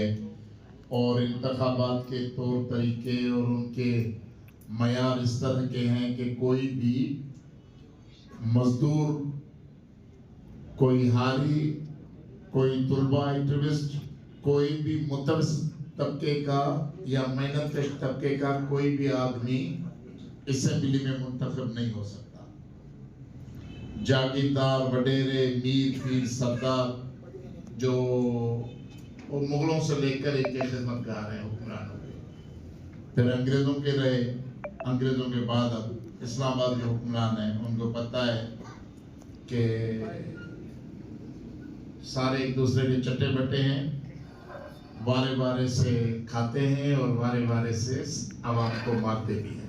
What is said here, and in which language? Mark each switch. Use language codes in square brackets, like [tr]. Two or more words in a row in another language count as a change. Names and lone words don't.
[ur] اور انتخابات کے طور طریقے اور ان کے معیار اس طرح کے ہیں کہ کوئی بھی مزدور، کوئی حالی، کوئی طلبہ ایکٹیوسٹ، کوئی بھی متوسط طبقے کا یا محنت کش طبقے کا کوئی بھی آدمی اسمبلی میں منتخب نہیں ہو سکتا. جاگیردار وڈیرے میر پیر سردار جو وہ مغلوں سے لے کر ایک خدمت گار ہیں حکمرانوں کے، پھر انگریزوں کے رہے، انگریزوں کے بعد اب اسلام آباد کے حکمران ہیں. ان کو پتا ہے کہ سارے ایک دوسرے کے چٹے بٹے ہیں، وارے وارے سے کھاتے ہیں اور وارے وارے سے عوام کو مارتے بھی ہیں.